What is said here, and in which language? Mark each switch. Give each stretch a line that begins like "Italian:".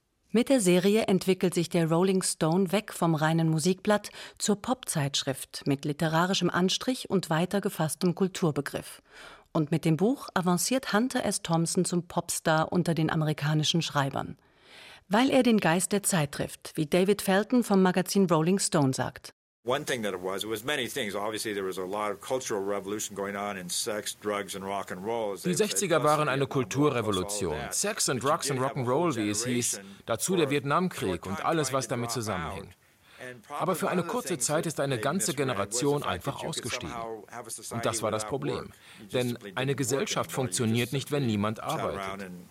German: Mit der Serie entwickelt sich der Rolling Stone weg vom reinen Musikblatt zur Popzeitschrift mit literarischem Anstrich und weiter gefasstem Kulturbegriff. Und mit dem Buch avanciert Hunter S. Thompson zum Popstar unter den amerikanischen Schreibern. Weil er den Geist der Zeit trifft, wie David Felton vom Magazin Rolling Stone sagt.
English: One thing that it was many things. Obviously there was a lot of cultural revolution going on in sex, drugs and rock and roll.
German: Die 60er waren eine Kulturrevolution.
English: Sex and drugs and rock and roll,
German: wie es hieß, dazu der Vietnamkrieg und alles, was damit zusammenhing. Aber für eine kurze Zeit ist eine ganze Generation einfach ausgestiegen. Und das war das Problem. Denn eine Gesellschaft funktioniert nicht, wenn niemand arbeitet.